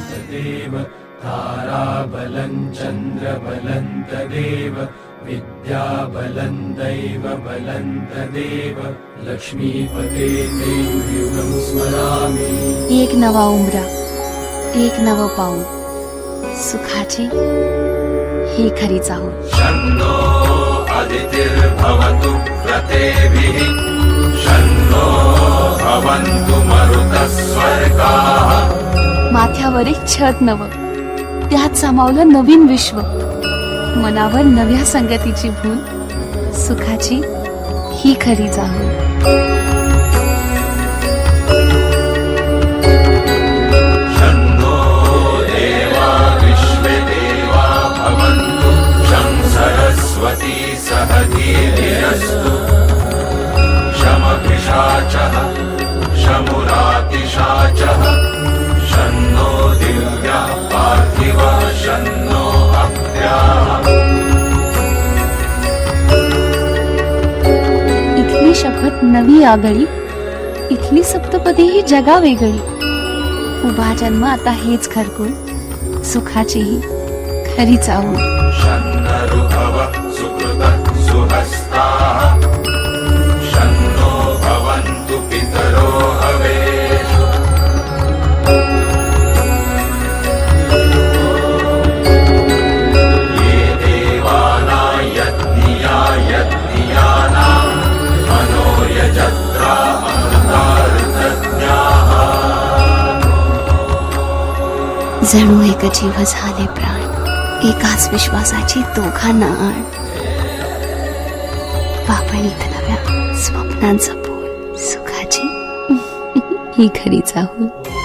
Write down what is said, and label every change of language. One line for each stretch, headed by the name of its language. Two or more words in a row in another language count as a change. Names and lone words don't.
Sanskrit: तदेव ताराबलं चन्द्रबलं तदेव विद्याबलं दैवबलं तदेव लक्ष्मीपते ते युगं स्मरामि।
Marathi: एक नवा उंबरा, एक नवं पाऊल, सुखाची ही खरी चाहूल।
Sanskrit: शन्नो अदितिर्भवतु व्रतेभिः शन्नो भवन्तु मरुतः स्वर्गाः।
Marathi: माथ्यावर एक छत नवं, त्यात सामावलं नवीन विश्व, मनावर नव्या संगतीची भूल, सुखाची ही खरी चाहूल।
Sanskrit: शन्नो देवा विश्वे देवा भवन्तु शं सरस्वती सह धीर्यस्तु शमभिषाचः शमुरातिशाचः शन्नो दिव्यः पार्थिवः शन्नो अप्याः।
Marathi: इथली शपथ नवी आगळी, इथली सप्तपदी ही जगा वेगळी। उभा जन्म आता हेच घरकुल, सुखाची ही खरी चाहूल।
Sanskrit: शन्नरुभवः सुकृतः सुहस्ताः शन्नो भवन्तु पितरो हवेषु। ये देवानां यज्ञियानां मनो यजत्रा अमृतार्थज्ञाः।
Marathi: जणू एक जीव झाले प्राण, एकाच विश्वासाची दोघांना आण। पापणीत नव्या स्वप्नांचा बोल, सुखाची ही खरी चाहूल।